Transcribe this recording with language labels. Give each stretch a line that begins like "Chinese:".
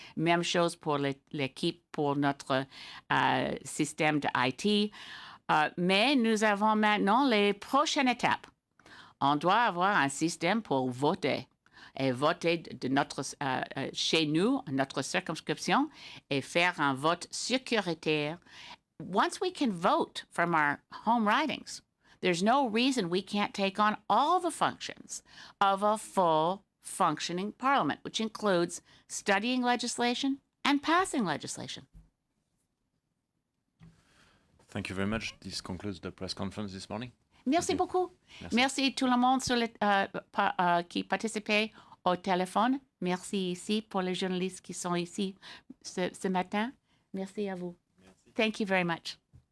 French: Même chose pour l'équipe pour notre système de IT. Mais nous avons maintenant les prochaines étapes. On doit avoir un système pour voter. Et voter de chez nous, notre circonscription, et faire un vote sécuritaire.
English: Once we can vote from our home ridings, there's no reason we can't take on all the functions of a full functioning Parliament, which includes studying legislation and passing legislation. Thank you very much. This concludes the press conference this morning.
French: Merci beaucoup. Merci tout le monde qui participait au téléphone. Merci ici pour les journalistes qui sont ici ce matin. Merci à vous. Merci.
English: Thank you very much.